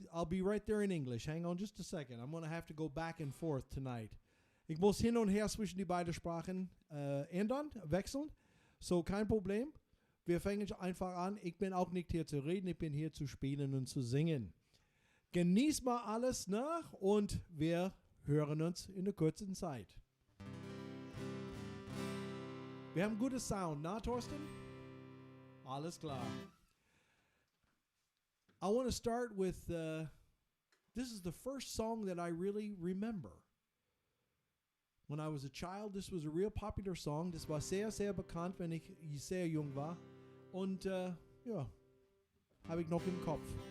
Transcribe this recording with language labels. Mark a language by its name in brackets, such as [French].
[English] I'll be right there in English. Hang on just a second. I'm going to have to go back and forth tonight. [German] Ich muss hin und her zwischen die beiden Sprachen ändern, wechseln. So, kein Problem. Wir fangen einfach an. Ich bin auch nicht hier zu reden. Ich bin hier zu spielen und zu singen. Genießt mal alles nach und wir hören uns in der kurzen Zeit. Wir haben gutes Sound, na Thorsten? Alles klar. [English] I want to start with, this is the first song that I really remember. When I was a child, this was a real popular song. [German] Das war sehr, sehr bekannt, wenn ich sehr jung war. Und ja, habe ich noch im Kopf.